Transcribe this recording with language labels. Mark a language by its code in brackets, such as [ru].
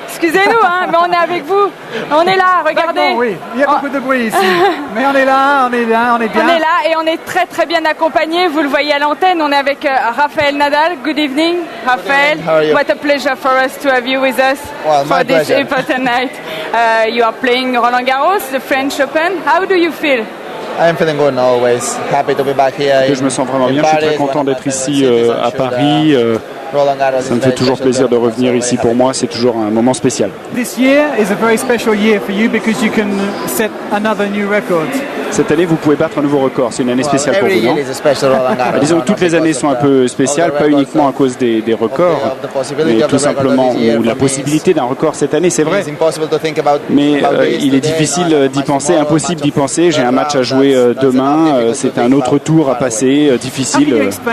[fr] Excusez-nous, hein, mais on est avec vous. On est là, regardez. Oui, il y a beaucoup de bruit ici. Mais on est là, on est bien. On est là et on est très très bien accompagnés. Vous le voyez à l'antenne, on est avec Rafael Nadal. [en] Good evening, Rafael. What a pleasure for us to have you with us for this important night. You are playing Roland Garros, the French Open. How do you feel? I'm feeling good always. Happy to be back here. [fr] Je me sens vraiment bien. Je suis très content d'être ici à Paris. Ça me fait toujours plaisir de revenir ici pour moi. C'est toujours un moment spécial. [en] This year is a very special year for you because you can set another new record. [fr] Cette année, vous pouvez battre un nouveau record. C'est une année spéciale pour vous, non? Disons que toutes les années sont un peu spéciales, pas uniquement à cause des records, mais tout simplement ou la possibilité d'un record cette année, c'est vrai. Mais il est difficile d'y penser, impossible d'y penser. J'ai un match à jouer demain. C'est un autre tour à passer, difficile.